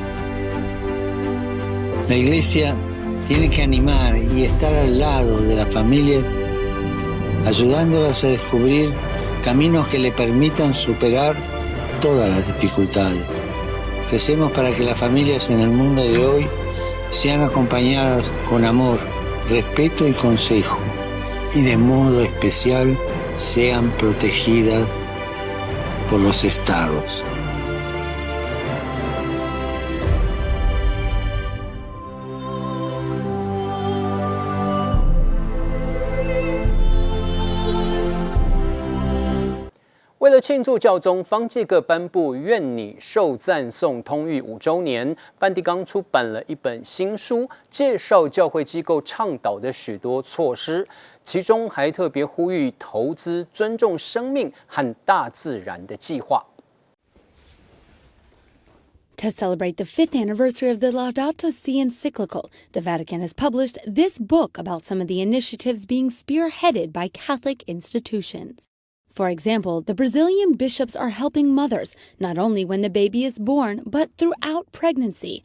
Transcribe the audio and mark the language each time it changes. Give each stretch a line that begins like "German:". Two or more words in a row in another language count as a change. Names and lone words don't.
Spanish: La iglesia tiene que animar y estar al lado de la familia, ayudándolas a descubrir caminos que le permitan superar todas las dificultades. Recemos para que las familias en el mundo de hoy sean acompañadas con amor, respeto y consejo, y de modo especial sean protegidas por los estados.
Chinese: 为了庆祝教宗方济各颁布愿祢受赞颂通谕5周年，梵蒂冈出版了一本新书，介绍教会机构倡导的许多措施，其中还特别呼吁投资尊重生命和大自然的计划。
English: To celebrate the 5th anniversary of the Laudato Si encyclical, the Vatican has published this book about some of the initiatives being spearheaded by Catholic institutions. For example, the Brazilian bishops are helping mothers, not only when the baby is born, but throughout pregnancy.